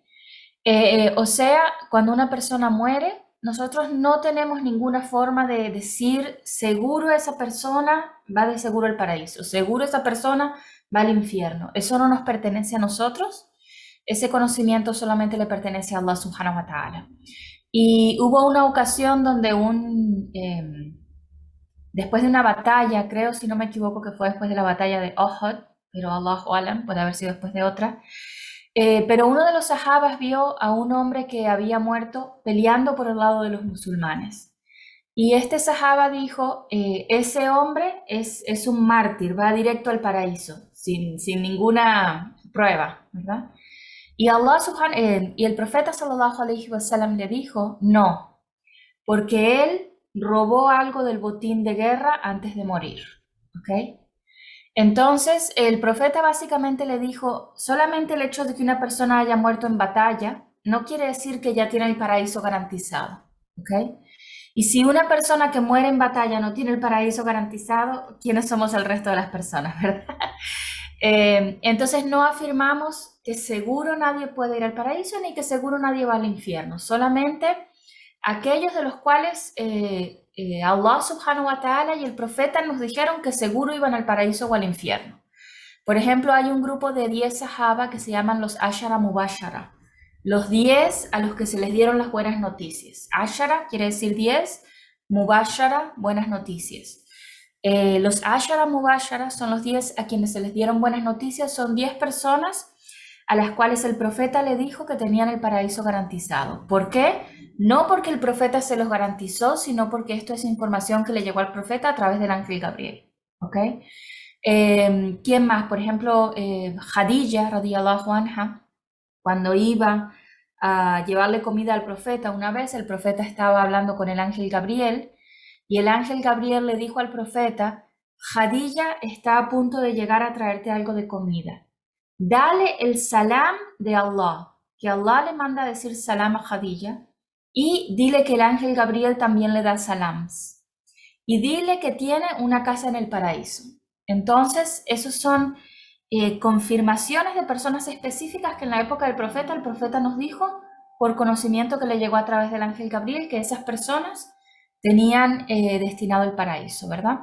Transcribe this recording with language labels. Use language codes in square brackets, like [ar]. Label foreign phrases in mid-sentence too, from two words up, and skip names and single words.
[es] O sea, cuando una persona muere, nosotros no tenemos ninguna forma de decir seguro esa persona va de seguro al paraíso, seguro esa persona va al infierno. Eso no nos pertenece a nosotros. Ese conocimiento solamente le pertenece a [ar] الله سبحانه وتعالى. [es] Y hubo una ocasión donde después de una batalla, creo, si no me equivoco, que fue después de la batalla de Uhud, pero [ar] الله أعلم, [es] puede haber sido después de otra. Pero uno de los sahabas vio a un hombre que había muerto peleando por el lado de los musulmanes. Y este sahaba dijo, ese hombre es un mártir, va directo al paraíso, sin ninguna prueba, ¿verdad? Y el profeta [ar] صلى الله عليه وسلم [es] le dijo, no, porque él robó algo del botín de guerra antes de morir. ¿Ok? Entonces, el profeta básicamente le dijo, solamente el hecho de que una persona haya muerto en batalla no quiere decir que ya tiene el paraíso garantizado. ¿Ok? Y si una persona que muere en batalla no tiene el paraíso garantizado, ¿quiénes somos el resto de las personas, verdad? Entonces no afirmamos que seguro nadie puede ir al paraíso ni que seguro nadie va al infierno, solamente aquellos de los cuales [ar] الله سبحانه وتعالى [es] y el profeta nos dijeron que seguro iban al paraíso o al infierno. Por ejemplo, hay un grupo de 10 sahaba que se llaman los Ashara Mubashara, los 10 a los que se les dieron las buenas noticias. Ashara quiere decir 10, Mubashara, buenas noticias. Los Ashara Mubashara son los 10 a quienes se les dieron buenas noticias, son 10 personas a las cuales el profeta le dijo que tenían el paraíso garantizado. ¿Por qué? No porque el profeta se los garantizó, sino porque esto es información que le llegó al profeta a través del ángel Gabriel. ¿Ok? ¿Quién más? Por ejemplo, Khadija, [ar] رضي الله عنها, [es] cuando iba a llevarle comida al profeta, una vez el profeta estaba hablando con el ángel Gabriel y el ángel Gabriel le dijo al profeta, Khadija está a punto de llegar a traerte algo de comida. Dale el salam de Allah, que Allah le manda a decir salam a Khadija, y dile que el ángel Gabriel también le da salams. Y dile que tiene una casa en el paraíso. Entonces, esos son confirmaciones de personas específicas que en la época del profeta, el profeta nos dijo, por conocimiento que le llegó a través del ángel Gabriel, que esas personas tenían destinado el paraíso, ¿verdad?